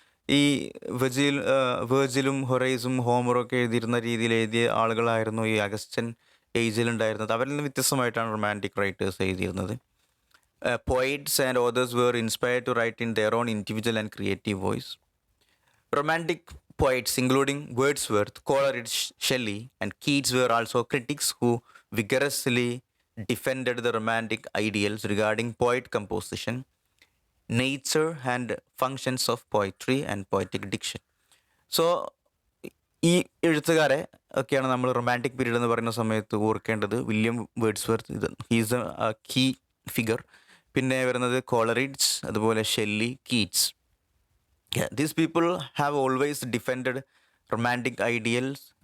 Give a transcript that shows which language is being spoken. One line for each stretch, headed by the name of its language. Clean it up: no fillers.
Malayalam: ഈ വേർജിലും ഹൊറൈസും ഹോമറും ഒക്കെ എഴുതിയിരുന്ന രീതിയിൽ എഴുതിയ ആളുകളായിരുന്നു ഈ അഗസ്റ്റൻ ഏജിലുണ്ടായിരുന്നത്. അവരിൽ നിന്ന് വ്യത്യസ്തമായിട്ടാണ് റൊമാൻറ്റിക് റൈറ്റേഴ്സ് എഴുതിയിരുന്നത്.
English: Poets and authors were inspired to write in their own individual and creative voice. Romantic poets, including Wordsworth, Coleridge, Shelley, and Keats, were also critics who vigorously defended the romantic ideals regarding poet composition, nature, and functions of poetry and poetic diction.
Malayalam: So ഈ എഴുത്തുകാരെ ഒക്കെയാണ് നമ്മൾ romantic period എന്ന് പറയുന്ന സമയത്ത് ഓർക്കേണ്ടത്. William Wordsworth, ഇത്
English: He's a key figure.
Malayalam: പിന്നെ വരുന്നത് കോളറിഡ്ജ്, അതുപോലെ Shelly, Keats.
English: These people have always defended romantic ideals.